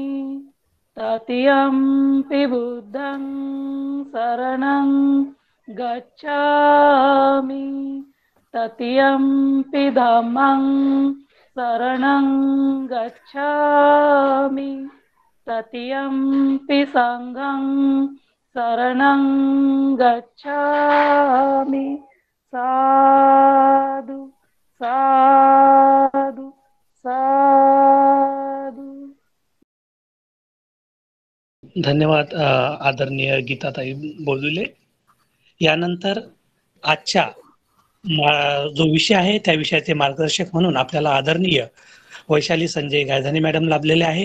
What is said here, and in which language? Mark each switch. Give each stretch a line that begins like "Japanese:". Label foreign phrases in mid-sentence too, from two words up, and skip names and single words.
Pali: तृतीयंपि बुद्धं शरणं गच्छामि, तृतीयंपि धम्मं शरणं गच्छामि, तृतीयंपि संघं शरणं गच्छामि. साधु साधु साधु.
Marathi: धन्यवाद आदरणीय गीताताई बोधुले. यानंतर आजच्या जो विषय आहे त्या विषयाचे मार्गदर्शक म्हणून आपल्याला आदरणीय वैशाली संजय गायधानी मॅडम लाभलेले आहे.